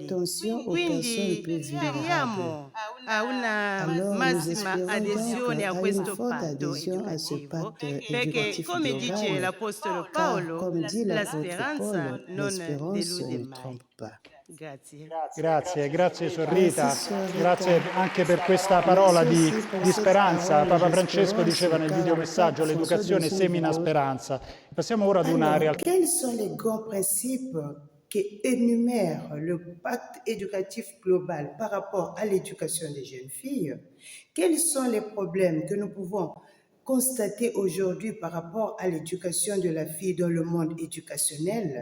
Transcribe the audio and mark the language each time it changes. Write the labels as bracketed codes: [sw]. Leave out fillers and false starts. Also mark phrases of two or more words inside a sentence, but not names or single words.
[it] Quindi speriamo a una massima adesione a questo patto educativo, perché come dice l'Apostolo Paolo, la speranza non delude mai. Grazie Suor Rita, grazie anche per questa parola di speranza. Papa Francesco diceva nel videomessaggio l'educazione semina speranza. Passiamo ora ad una realtà. [fr] Quels sont les grands principes qui énumère le pacte éducatif global par rapport à l'éducation des jeunes filles? Quels sont les problèmes que nous pouvons constater aujourd'hui par rapport à l'éducation de la fille dans le monde éducationnel?